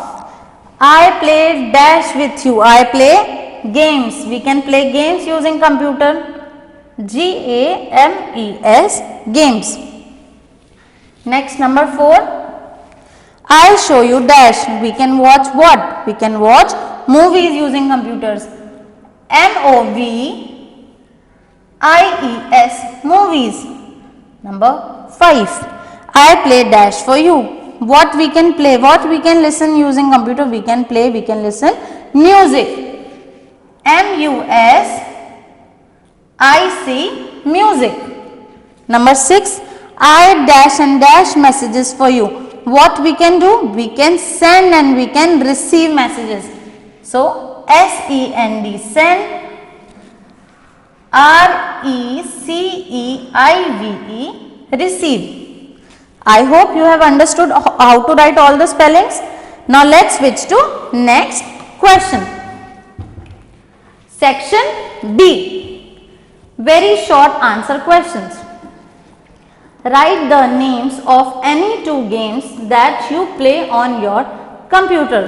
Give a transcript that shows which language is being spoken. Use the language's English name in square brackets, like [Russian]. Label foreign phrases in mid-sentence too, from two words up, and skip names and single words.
[English] I play dash with you. I play games. We can play games using computer. G-A-M-E-S, games. Next, number 4. I show you dash. We can watch what? We can watch movies using computers. M-O-V-I-E-S, movies. Number 5. I play dash for you. What we can play? What we can listen using computer? We can play, we can listen music. M-U-S-I-C, music. Number 6. I dash and dash messages for you. What we can do? We can send and we can receive messages. So S-E-N-D, send. R-E-C-E-I-V-E, receive. I hope you have understood how to write all the spellings. Now let's switch to next question. Section B, very short answer questions. Write the names of any 2 games that you play on your computer.